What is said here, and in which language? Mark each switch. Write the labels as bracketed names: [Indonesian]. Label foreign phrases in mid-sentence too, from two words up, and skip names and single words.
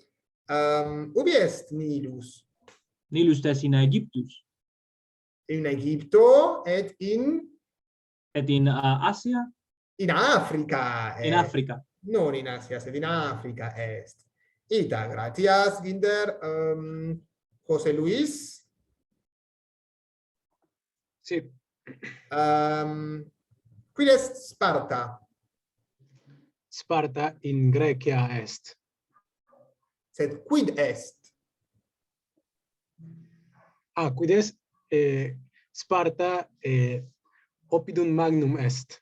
[Latin] Ubi est Nilus? Nilus est in Aegyptus. In Egipto et in Asia. In Africa. In Africa. Non in Asia, sed in Africa est. Ita, gratias, Ginder. [Spanish] José Luis. Sí. [Latin] Quid est Sparta? Sparta in Grecia est. Sed quid est? Quid est Sparta oppidum magnum est.